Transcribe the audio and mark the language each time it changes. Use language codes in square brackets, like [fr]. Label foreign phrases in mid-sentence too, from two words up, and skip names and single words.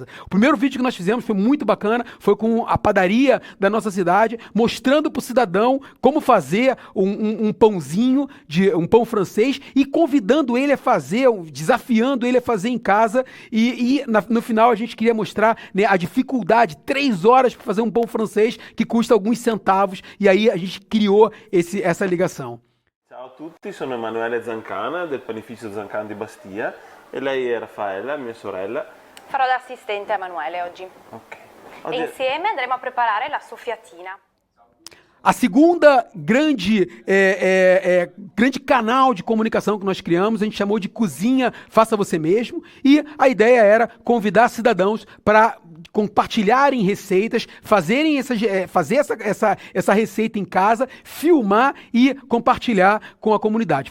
[pt] O primeiro vídeo que nós fizemos foi muito bacana, foi com a padaria da nossa cidade, mostrando para o cidadão como fazer um pãozinho, um pão francês, e convidando ele a fazer, desafiando ele a fazer em casa. No final a gente queria mostrar, né, a dificuldade, 3 horas para fazer um pão francês que custa alguns centavos, e aí a gente criou essa ligação. [it] Ciao a tutti, sono Emanuele Zancana del panificio Zancana di Bastia e lei è Raffaella, mia sorella. Farò da assistente a Emanuele oggi. Ok. E insieme andremo a preparare la soffiatina. [pt] A segunda grande canal de comunicação que nós criamos, a gente chamou de Cozinha Faça Você Mesmo, e a ideia era convidar cidadãos para compartilharem receitas, fazer essa receita em casa, filmar e compartilhar com a comunidade.